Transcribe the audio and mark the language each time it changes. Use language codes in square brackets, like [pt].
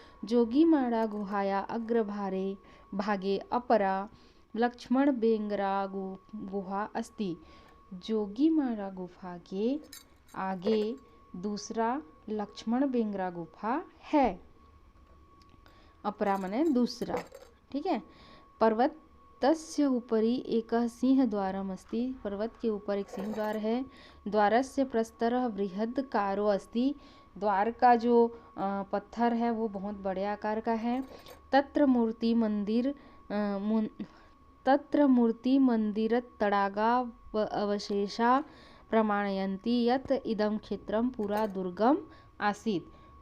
[sa] जोगीमाड़ा गुहाया अग्रभागे भागे अपरा लक्ष्मण बेंगरा गुहा अस्ति। [hi] जोगीमाड़ा गुफा के आगे दूसरा लक्ष्मण बेंगरा गुफा है। अपरा माने दूसरा। ठीक है, [sa] पर्वतस्य उपरि एकः सिंहद्वारम् अस्ति। [hi] पर्वत के ऊपर एक सिंह द्वार है। [sa] द्वारस्य प्रस्तरः बृहदाकारो अस्ति। [hi] द्वार का जो पत्थर है वो बहुत बड़े आकार का है। [sa] तत्र मूर्ति मंदिर तड़ागा अवशेषा प्रमाणयन्ति यत् इदं क्षेत्रं पुरा दुर्गम आसीत्।